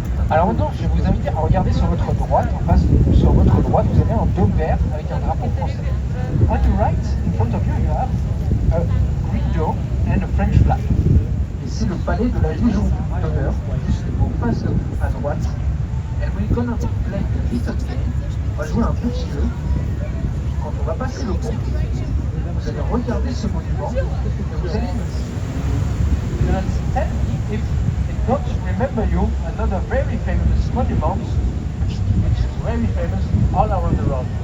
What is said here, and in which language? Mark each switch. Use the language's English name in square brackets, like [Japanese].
[French] Alors maintenant, je vais vous inviter à regarder sur votre droite, en face de vous, sur votre droite, vous avez un dôme vert avec un drapeau français. [English] On your right, in front of you, you have a green dome and a French flag. [French] Et c'est le palais de la Légion d'honneur, juste en face de vous, à droite. [English] And we're gonna play a little game. [French] On va jouer un petit jeu. Quand on va passer le pont, vous allez regarder ce monument et vous allez me dire, [English] tell me if it don't remember you another very famous monument which is very famous all around the world.